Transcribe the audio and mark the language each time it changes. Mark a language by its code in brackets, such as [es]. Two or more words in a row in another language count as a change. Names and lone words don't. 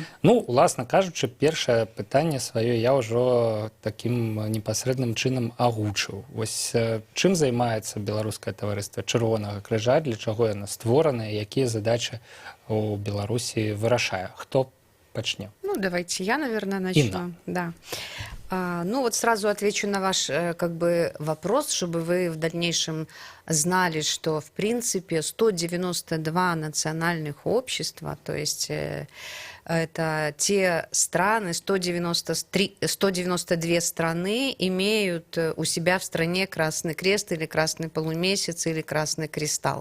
[be] Ну, уласна кажучы, першае пытанне сваё я ўжо такім непасрэдным чынам агучыў. Вось чым займаецца беларускае таварыства Чырвонага крыжа, для чаго яно створана, якія задачы у Беларусі вырашае? Хто пачне? Ну, [ru] давайте я, наверное, начну. Инна. Да. Ну, вот сразу отвечу на ваш вопрос, чтобы вы в дальнейшем знали, что, в принципе, 192 национальных общества, то есть это те страны, 192 страны имеют у себя в стране Красный Крест или Красный Полумесяц или Красный Кристалл.